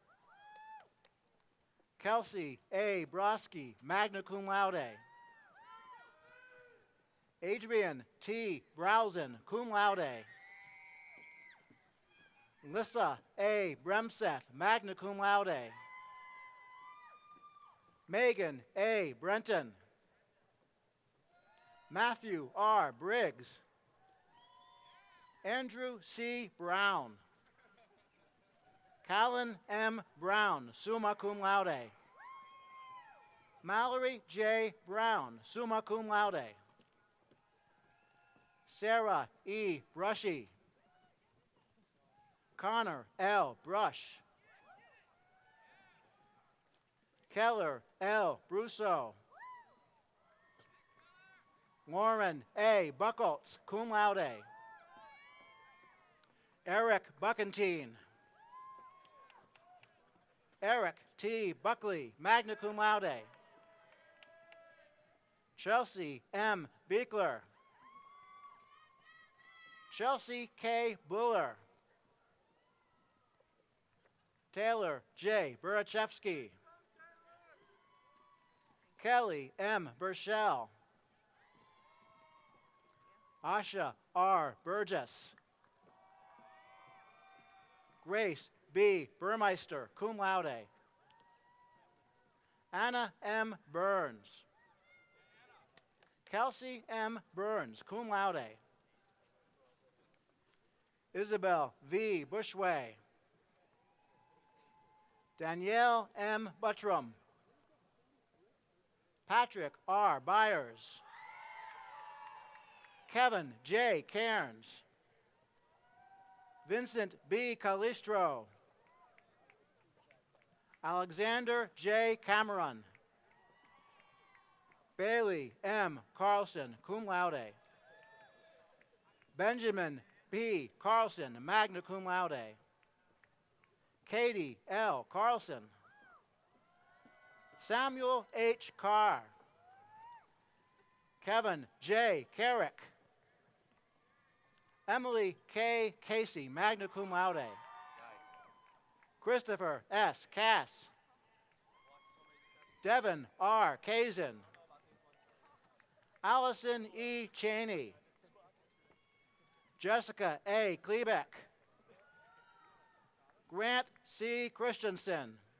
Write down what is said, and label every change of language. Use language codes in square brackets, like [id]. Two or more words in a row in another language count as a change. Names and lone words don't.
[en] Kelsey A. Broski, [la] magna cum laude. [en] Adrian T. Browsen, [la] cum laude. [en] Lissa A. Bremseth, [la] magna cum laude. [en] Megan A. Brenton. Matthew R. Briggs. Andrew C. Brown. Callan M. Brown, [la] summa cum laude. [en] Mallory J. Brown, [la] summa cum laude. [en] Sarah E. Brushy. Connor L. Brush. Keller L. Brusso. Lauren A. Buckholtz, [la] cum laude. [en] Eric Buckentine. Eric T. Buckley, [la] magna cum laude. [en] Chelsea M. Beekler. Chelsea K. Buller. Taylor J. Burachevsky. Kelly M. Burchell. Asha R. Burgess. Grace B. Burmeister, [la] cum laude. [en] Anna M. Burns. Kelsey M. Burns, [la] cum laude. [en] Isabel V. Bushway. Danielle M. Buttram. Patrick R. Byers. Kevin J. Cairns. Vincent B. Calistro. Alexander J. Cameron. Bailey M. Carlson, [la] cum laude. [en] Benjamin B. Carlson, [la] magna cum laude. [en] Katie L. Carlson. Samuel H. Carr. Kevin J. Carrick. Emily K. Casey, [la] magna cum laude. [en] Christopher S. Cass. Devin R. Kazin. Allison E. Cheney. Jessica A. Klebeck. Grant C. Christensen.